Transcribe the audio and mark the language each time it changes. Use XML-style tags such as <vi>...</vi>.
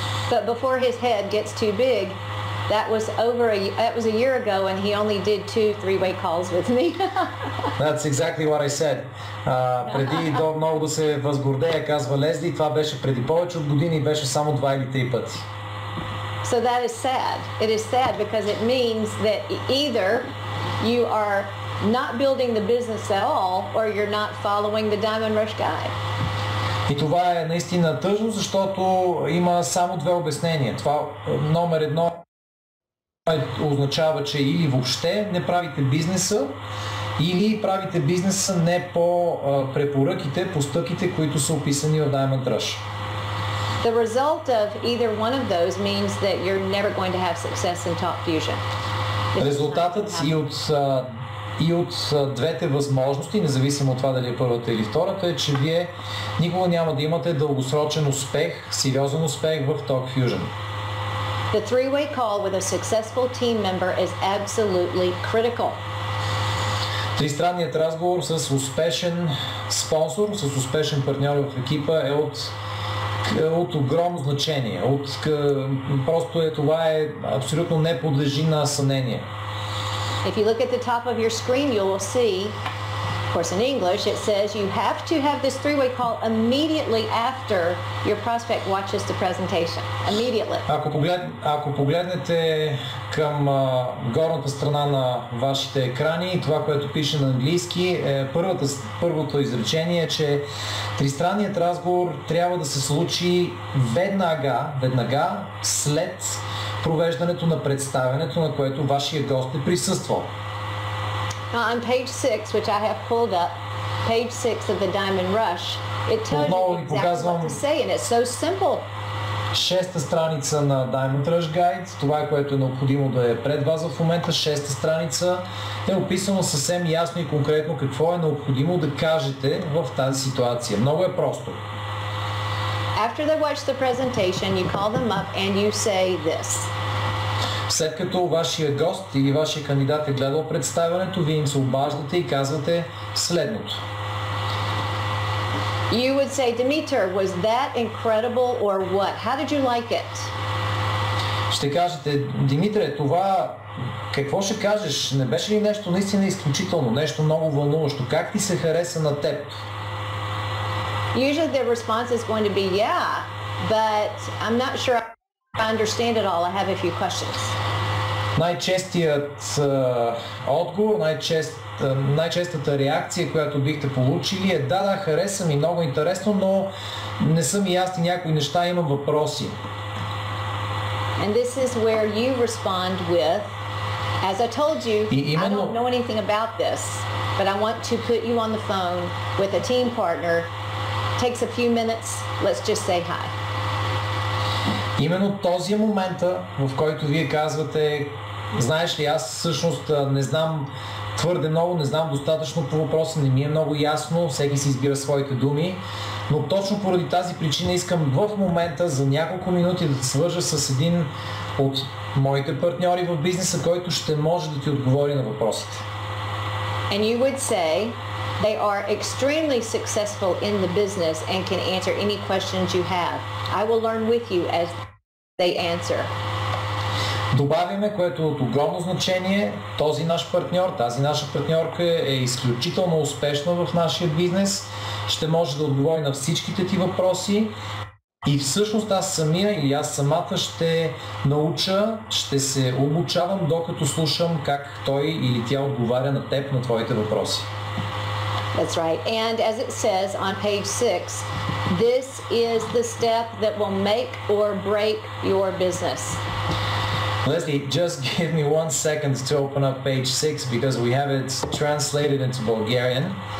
<en>But before his head gets too big, that was a year ago, and he only did 2 three-way calls with me. That's exactly what I said.</en> <bg>Преди много да се възгордея, казва Лесли, това беше преди повече от години и беше само 2 или 3 пъти.</bg> <en>So that is sad. It is sad because it means that either you are not building the business at all, or you're not following the Diamond Rush guide.</en> <bg>И това е наистина тъжно, защото има само 2 обяснения. Това номер 1 означава, че или въобще не правите бизнеса, или правите бизнеса не по препоръките, по стъпките, които са описани в Diamond Rush.</bg> <en>The result of either one of those means that you're never going to have success in TalkFusion.</en> <bg>Резултатът и от двете възможности, независимо от това дали е първата или втората, е, че вие никога няма да имате дългосрочен успех, сериозен успех в TalkFusion.</bg> <en>The three-way call with a successful team member is absolutely critical.</en> <bg>Тристранният разговор с успешен спонсор, с успешен партньор в екипа е от огромно значение. Просто това е абсолютно не подлежи на съмнение.</bg> <en>If you look at the top of your screen, you will see, of course in English, it says you have to have this three-way call immediately after your prospect watches the presentation. Immediately.</en> <bg>Ако погледнете към горната страна на вашите екрани, това, което пише на английски, първото изречение е, че тристранният разговор трябва да се случи веднага след провеждането на представянето, на което вашия гост е присъствал.</bg> <en>On page 6, which I have pulled up, page 6 of the Diamond Rush, it tells you exactly what to say, and it's so simple.</en> <bg>6-та страница на Diamond Rush Guide, това, което е необходимо да е пред вас в момента, 6-та страница, е описано съвсем ясно и конкретно какво е необходимо да кажете в тази ситуация. Много е просто.</bg> <en>After they watch the presentation, you call them up and you say this.</en> <bg>След като вашия гост или вашия кандидат е гледал представянето, вие им се обаждате и казвате следното.</bg> <en>You would say, Dimitar, was that incredible or what? How did you like it?</en> <bg>Ще кажете, Димитре, това какво ще кажеш? Не беше ли нещо наистина изключително, нещо много вълнуващо? Как ти се хареса на теб?</bg> <en>Usually the response is going to be, yeah, but I'm not sure I understand it all. I have a few questions.</en> <bg>Най-честият отговор, най-честата реакция, която бихте получили е да, хареса ми, много интересно, но не са ми ясни някои неща, имам въпроси.</bg> <en>And this is where you respond with, as I told you, I don't know anything about this, but I want to put you on the phone with a team partner. Takes a few minutes, let's just say hi.</en> <bg>Именно този е момента, в който вие казвате, знаеш ли, аз всъщност не знам твърде много, не знам достатъчно по въпроса, не ми е много ясно, всеки си избира своите думи, но точно поради тази причина искам в момента за няколко минути да те свържа с един от моите партньори в бизнеса, който ще може да ти отговори на въпросите.</bg> <en>And you would say they are extremely successful in the business and can answer any questions you have. I will learn with you as they answer.</en> <bg>Добавяме, което е от огромно значение, този наш партньор, тази наша партньорка е изключително успешна в нашия бизнес, ще може да отговори на всичките ти въпроси и всъщност аз самия или аз самата ще науча, ще се обучавам докато слушам как той или тя отговаря на теб, на твоите въпроси.</bg> <en>That's right. And as it says on page 6, this is the step that will make or break your business. Leslie, just give me 1 second to open up page 6 because we have it translated into Bulgarian.</en>